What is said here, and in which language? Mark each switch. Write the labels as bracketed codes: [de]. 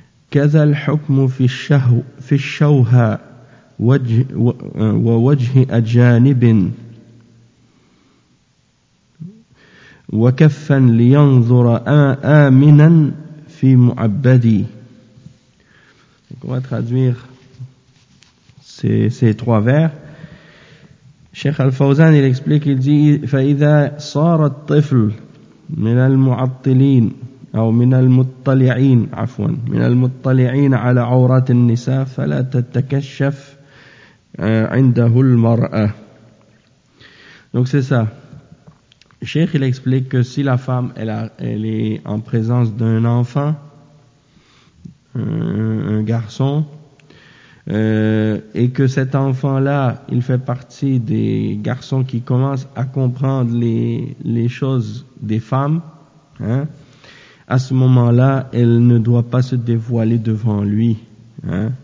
[ar] كذا الحكم في الشهو في الشوهة ووجه أجانب وكفا لينظر آمنا في معبدي. [fr] Donc on va traduire ces trois vers. Cheikh Al-Fawzan, il explique, il dit: [ar] فإذا صار الطفل من المعطلين أو من المطلعين عفوا من المطلعين على عورات النساء فلا تتكشف عنده المرأة. [fr] Donc c'est ça. Cheikh, il explique que si la femme elle est en présence d'un enfant, un garçon, et que cet enfant là il fait partie des garçons qui commencent à comprendre les choses des femmes, hein, à ce moment-là, elle ne doit pas se dévoiler devant lui, hein.